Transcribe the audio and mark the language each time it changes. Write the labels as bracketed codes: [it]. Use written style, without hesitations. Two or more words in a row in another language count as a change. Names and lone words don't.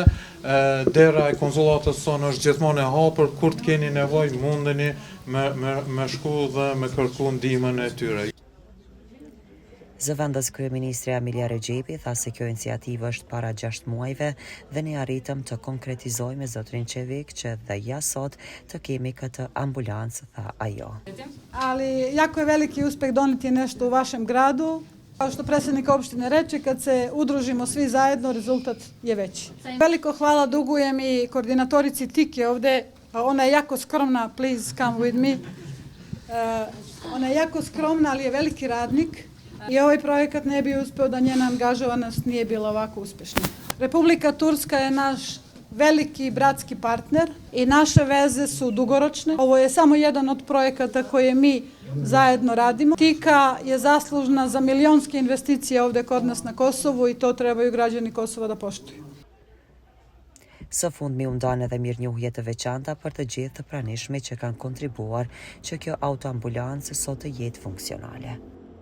[sq] Dera e konsullatës sonë është gjithmonë e hapur, kur të keni nevojë mundeni me shku dhe me kërku ndihmën e tyre. Zëvendës kryeministri Emilia Rexhepi tha se kjo iniciativë është para 6 muajve dhe ne arritëm të konkretizojmë me zotrin Čevik që dhe ja sot të kemi këtë ambulancë, tha ajo. [bs] Ali jako je veliki uspeh donijeti nešto u vašem gradu. Kao što predsjednik opštine reče, kad se udružimo svi zajedno, rezultat je veći. Veliko hvala dugujem i koordinatorici Tike ovde. Ona je jako skromna, [en] please come with me. [bs] Ona je jako skromna, ali je veliki radnik. I ovaj projekat ne bi uspeo da njena angažovanost nije bila ovako uspešna. Republika Turska je naš veliki bratski partner i naše veze su dugoročne. Ovo je samo jedan od projekata koje mi zajedno radimo. Tika je zaslužna za milionske investicije ovde kod nas na Kosovu i to trebaju građani Kosova da poštuju. [sq] Së fundmi u ndan edhe mirënjohje të veçanta për të gjithë të pranishmit që kanë kontribuar që kjo autoambulancë sot të jetë funksionale.